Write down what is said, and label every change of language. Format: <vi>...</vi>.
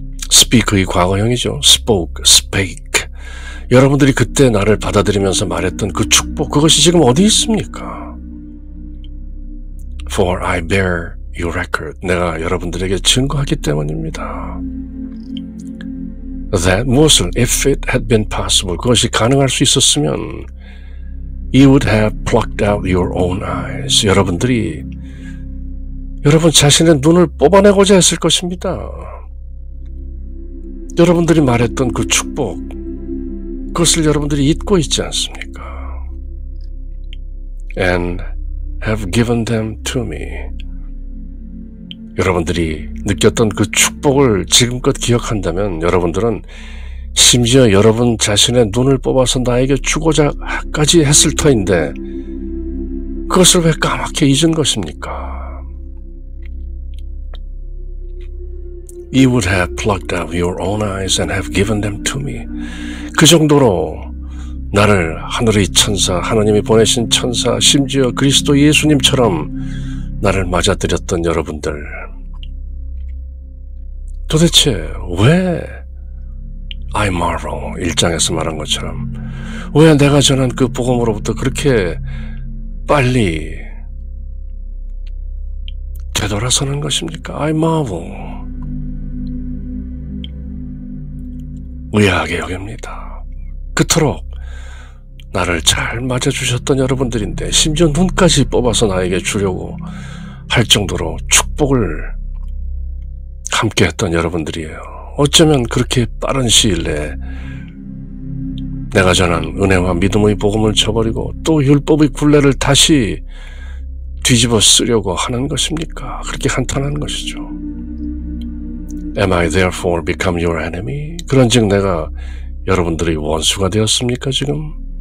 <ko>speak의 과거형이죠.</ko> <en>spoke, spake.</en> <ko>여러분들이 그때 나를 받아들이면서 말했던 그 축복, 그것이 지금 어디 있습니까?</ko> <en>For I bear your record.</en> <ko>내가 여러분들에게 증거하기 때문입니다. That 무엇을?</ko> <en>If it had been possible,</en> <ko>그것이 가능할 수 있었으면</ko> <en>you would have plucked out your own eyes.</en> <ko>여러분들이 여러분 자신의 눈을 뽑아내고자 했을 것입니다. 여러분들이 말했던 그 축복, 그것을 여러분들이 잊고 있지 않습니까?</ko> <en>And have given them to me.</en> <ko>여러분들이 느꼈던 그 축복을 지금껏 기억한다면 여러분들은 심지어 여러분 자신의 눈을 뽑아서 나에게 주고자까지 했을 터인데 그것을 왜 까맣게 잊은 것입니까?</ko> <en>You would have plucked out your own eyes and have given them to me.</en> <ko>그 정도로 나를 하늘의 천사, 하나님이 보내신 천사, 심지어 그리스도 예수님처럼 나를 맞아들였던 여러분들, 도대체 왜</ko> <en>I marvel</en> <ko>1장에서 말한 것처럼 왜 내가 전한 그 복음으로부터 그렇게 빨리 되돌아서는 것입니까?</ko> <en>I marvel.</en> <ko>의아하게 여깁니다. 그토록 나를 잘 맞아주셨던 여러분들인데 심지어 눈까지 뽑아서 나에게 주려고 할 정도로 축복을 함께했던 여러분들이에요. 어쩌면 그렇게 빠른 시일 내에 내가 전한 은혜와 믿음의 복음을 저버리고 또 율법의 굴레를 다시 뒤집어 쓰려고 하는 것입니까? 그렇게 한탄한 것이죠.</ko> <en>Am I therefore become your enemy?</en> <ko>그런즉 내가 여러분들의 원수가 되었습니까 지금?</ko>